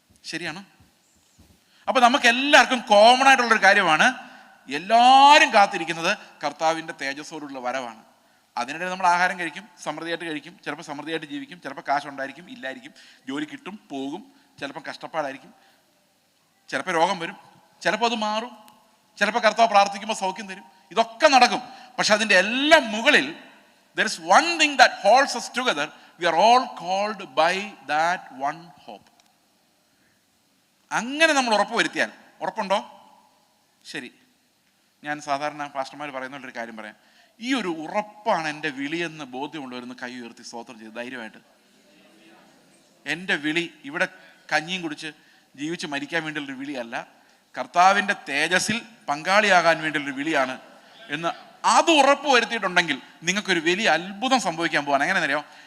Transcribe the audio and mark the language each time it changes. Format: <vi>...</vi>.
<ml>ശരിയാണ്? അപ്പൊ നമുക്ക് എല്ലാവർക്കും കോമൺ ആയിട്ടുള്ളൊരു കാര്യമാണ്, എല്ലാവരും കാത്തിരിക്കുന്നത് കർത്താവിൻ്റെ തേജസ്സോടുള്ള വരവാണ്. അതിനിടെ നമ്മൾ ആഹാരം കഴിക്കും, സമൃദ്ധിയായിട്ട് കഴിക്കും, ചിലപ്പോൾ സമൃദ്ധിയായിട്ട് ജീവിക്കും, ചിലപ്പോൾ കാശുണ്ടായിരിക്കും, ഇല്ലായിരിക്കും, ജോലി കിട്ടും, പോകും, ചിലപ്പോൾ കഷ്ടപ്പാടായിരിക്കും, ചിലപ്പോൾ രോഗം വരും, ചിലപ്പോൾ അത് മാറും, ചിലപ്പോൾ കർത്താവ് പ്രാർത്ഥിക്കുമ്പോൾ സൗഖ്യം തരും. ഇതൊക്കെ നടക്കും. പക്ഷെ അതിൻ്റെ എല്ലാം മുകളിൽ</ml> <en>there is one thing that holds us together. We are all called by that one hope.</en> <ml>അങ്ങനെ നമ്മൾ ഉറപ്പുവരുത്തിയാൽ, ഉറപ്പുണ്ടോ? ശരി, ഞാൻ സാധാരണ പാസ്റ്റർമാർ പറയുന്ന ഒരു കാര്യം പറയാം. ഈ ഒരു ഉറപ്പാണ് എൻ്റെ വിളിയെന്ന് ബോധ്യമുള്ളവരെന്ന് കൈ ഉയർത്തി സ്തോത്രം ചെയ്ത് ധൈര്യമായിട്ട്. എൻ്റെ വിളി ഇവിടെ കഞ്ഞിയും കുടിച്ച് ജീവിച്ച് മരിക്കാൻ വേണ്ടിയുള്ളൊരു വിളിയല്ല, കർത്താവിൻ്റെ തേജസ്സിൽ പങ്കാളിയാകാൻ വേണ്ടിയുള്ളൊരു വിളിയാണ് എന്ന് അത് ഉറപ്പ് വരുത്തിയിട്ടുണ്ടെങ്കിൽ നിങ്ങൾക്കൊരു വലിയ അത്ഭുതം സംഭവിക്കാൻ പോവാണ്. എങ്ങനെ അറിയോ?</ml>